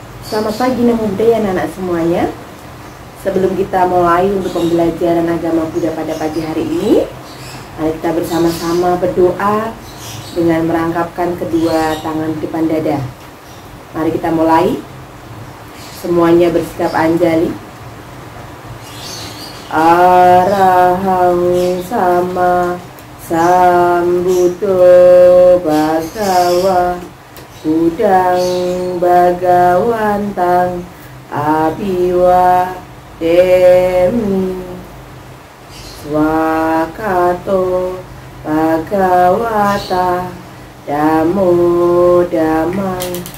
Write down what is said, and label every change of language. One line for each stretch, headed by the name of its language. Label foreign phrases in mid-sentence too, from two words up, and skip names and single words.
Indonesian: Selamat pagi
Pali: Namo Buddhaya
Indonesian: anak-anak semuanya. Sebelum kita mulai untuk pembelajaran agama Buddha pada pagi hari ini, mari kita bersama-sama berdoa dengan merangkapkan kedua tangan di depan dada. Mari kita mulai. Semuanya bersikap anjali.
Pali: Arahang sama sambuddho bhagawa Budang Bhagawantang Abiwa Demi Swakato Bhagawata Damo Damang